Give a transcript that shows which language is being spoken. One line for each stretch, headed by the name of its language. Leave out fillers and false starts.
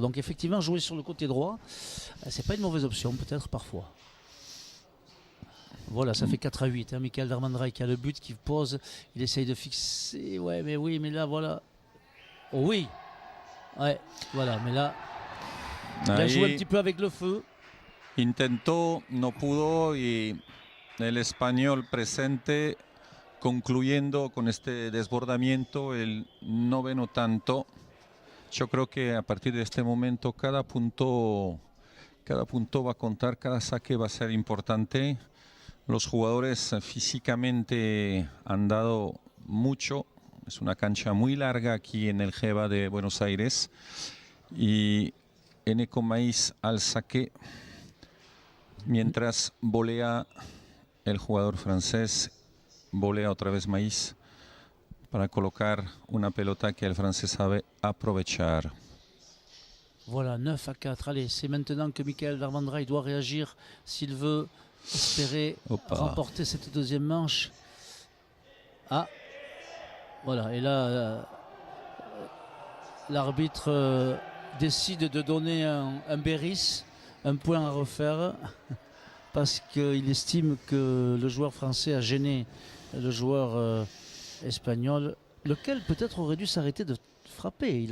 French: Donc effectivement, jouer sur le côté droit, c'est pas une mauvaise option, peut-être parfois. Voilà, ça fait 4-8. Michael Darmandray qui a le but, qui pose, il essaye de fixer. Ouais, mais là, voilà. Oh oui. Ouais, voilà, mais là, il a joué un petit peu avec le feu.
Spanish: Intentó, no pudo y el español presente concluyendo con este desbordamiento el noveno tanto. Yo creo que a partir de este momento cada punto va a contar, cada saque va a ser importante. Los jugadores físicamente han dado mucho. Es una cancha muy larga aquí en el GEBA de Buenos Aires. Y Eneco Maíz al saque mientras volea el jugador francés. Volea otra vez Maíz para colocar una pelota que el francés sabe aprovechar.
French: Voilà, 9-4. Allez, c'est maintenant que Michael Darmandray doit réagir s'il veut espérer remporter cette deuxième manche. Ah, voilà, et là, l'arbitre décide de donner un Béris, un point à refaire, parce qu'il estime que le joueur français a gêné le joueur espagnol, lequel peut-être aurait dû s'arrêter de frapper.